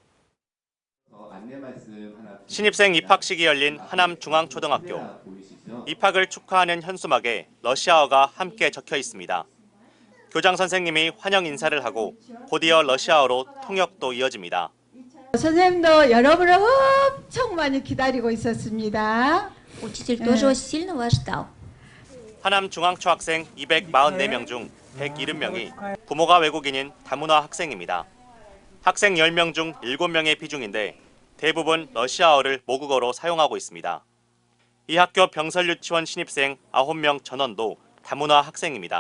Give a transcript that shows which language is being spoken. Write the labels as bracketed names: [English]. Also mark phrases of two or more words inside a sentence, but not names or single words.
[Korean] 신입생 입학식이 열린 하남중앙초등학교. 입학을 축하하는 현수막에 러시아어가 함께 적혀 있습니다. 교장 선생님이 환영 인사를 하고 곧이어 러시아어로 통역도 이어집니다. 선생님도 여러분을 엄청 많이 기다리고 있었습니다. [Russian] Учитель тоже очень сильно вас ждал. [Korean] 하남중앙초학생 244명 중 170명이 부모가 외국인인 다문화 학생입니다. 학생 10명 중 7명의 비중인데 대부분 러시아어를 모국어로 사용하고 있습니다. 이 학교 병설유치원 신입생 9명 전원도 다문화 학생입니다.